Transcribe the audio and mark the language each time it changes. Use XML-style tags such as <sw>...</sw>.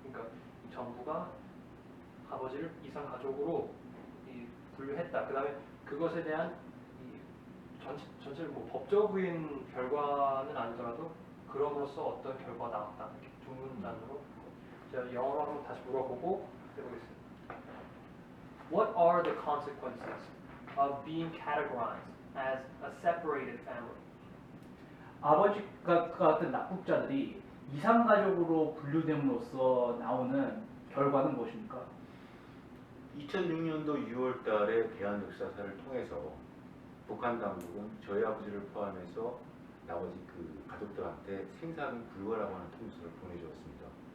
<ko>그러니까 이 정부가 아버지를 이산가족으로 분류했다. 그 다음에 그것에 대한 이 전체를 뭐 법적인 결과는 아니더라도 그럼으로써 어떤 결과가 나왔다. 이렇게 두 문단으로 제가 영어로 한번 다시 물어보고 해보겠습니다.</ko> <en>What are the consequences of being categorized as a separated family?</en> <ko>아버지가 같은 납북자들이 이산가족으로 분류됨으로써 나오는 결과는 무엇입니까? 2006년도 6월 달에 대한역사사를 통해서 북한 당국은 저희 아버지를 포함해서 나머지 그 가족들한테 생사하기 불가라고 하는 통지서를 보내주었습니다.</ko>